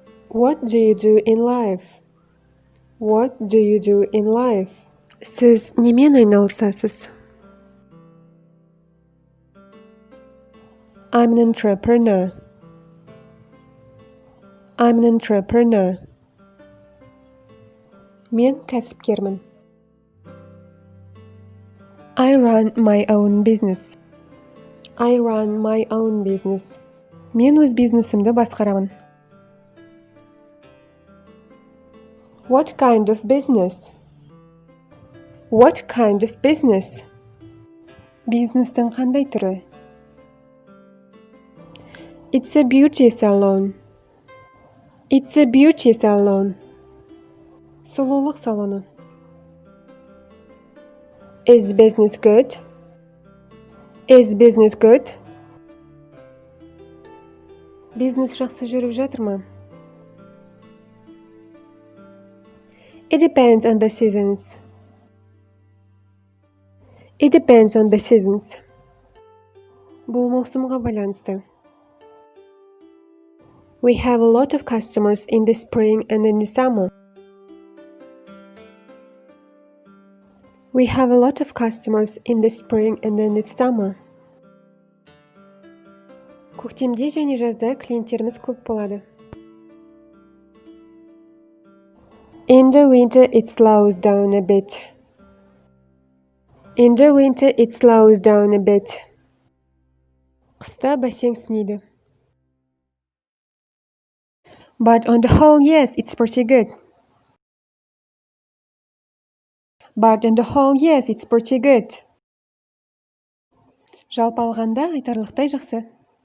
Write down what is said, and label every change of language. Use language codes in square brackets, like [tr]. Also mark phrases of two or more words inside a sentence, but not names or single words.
[en] What do you do in life? What do you do in life? [kk] Сіз немен айналысасыз? [en] I'm an entrepreneur. I'm an entrepreneur. [kk] Мен кәсіпкермін. [en] I run my own business. I run my own business. [kk] Мен өз бизнесімді басқарамын. [en] What kind of business? What kind of business? [kk] Бизнестің қандай түрі? [en] It's a beauty salon. It's a beauty salon. [kk] Сұлулық салоны. [en] Is business good? Is business good? [kk] Бизнес жақсы жүріп жатыр ма? [en] It depends on the seasons. It depends on the seasons. [kk] Бұл маусымға байланысты. [en] We have a lot of customers in the spring and in the summer. We have a lot of customers in the spring and in the summer. [kk] Көктемде және жазда клиенттеріміз көп болады. [en] In the winter it slows down a bit. In the winter it slows down a bit. [kk] Қыста бәсеңсінеді. [en] But on the whole, yes, it's pretty good. But on the whole, yes, it's pretty good. [kk] Жалпы алғанда айтарлықтай жақсы.